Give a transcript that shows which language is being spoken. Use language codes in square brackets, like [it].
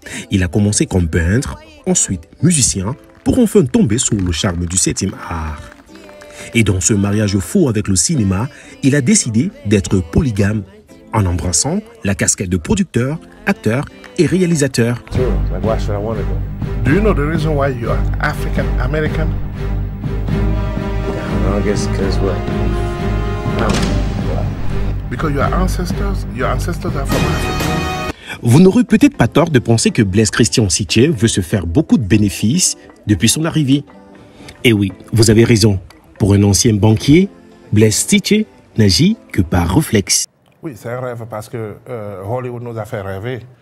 [fr] Il a commencé comme peintre, ensuite musicien, pour enfin tomber sous le charme du 7e art. Et dans ce mariage fou avec le cinéma, il a décidé d'être polygame, en embrassant la casquette de producteur, acteur et réalisateur. [en] Like, why should I want to go? Do you know the reason why you are African American? I guess because what? Because your ancestors are from Africa. [fr] Vous n'aurez peut-être pas tort de penser que Blaise Christian Siche veut se faire beaucoup de bénéfices depuis son arrivée. Et oui, vous avez raison. Pour un ancien banquier, Blaise Siche n'agit que par réflexe. Oui, c'est un rêve parce que Hollywood nous a fait rêver.